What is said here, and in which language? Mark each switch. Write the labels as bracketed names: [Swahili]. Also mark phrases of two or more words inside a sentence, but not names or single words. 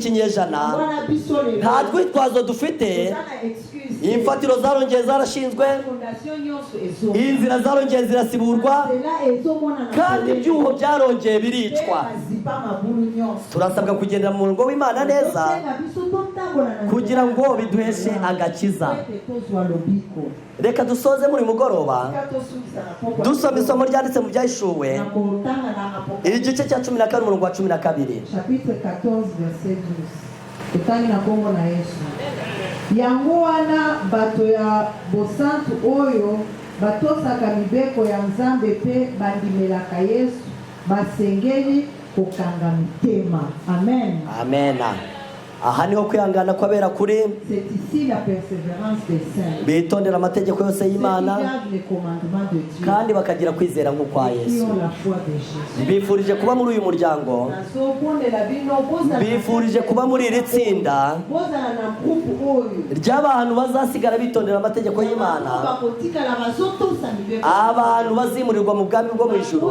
[Kinyarwanda] kinyejana nta rwitwazo dufite imfatiro zarongeye zarashinzwe inzira zarongeye zirasiburwa kandi ibyuho byarongeye biricwa turasabwa kugendera mu murongo w'Imana neza kugira ngo biduheshe agakiza reka dusoze muri mugoroba dusoma isomo ryanditse mu byahishuwe igice cya 14 umurongo wa 12 [French] chapitre 14 verset 12 [Lingala] tutani na Kongo na Yesu yango wana bato ya bosantu oyo batosaka mibeko ya Nzambe pe bandimelaka Yesu basengeli kokanga mitema. Amen. [Kinyarwanda] Amen. Aha niho kwihangana kwabera kuri [French] c'est ici la persévérance des saints [Kinyarwanda] bitondera amategeko yose y'Imana kandi bakagira kwizera nk'ukwa Yesu. Bifurije kuba muri uyu muryango, bifurije kuba muri iri tsinda ry'abantu bazasigara bitondera amategeko y'Imana, abantu bazimurirwa mu bwami bwo mu ijuru.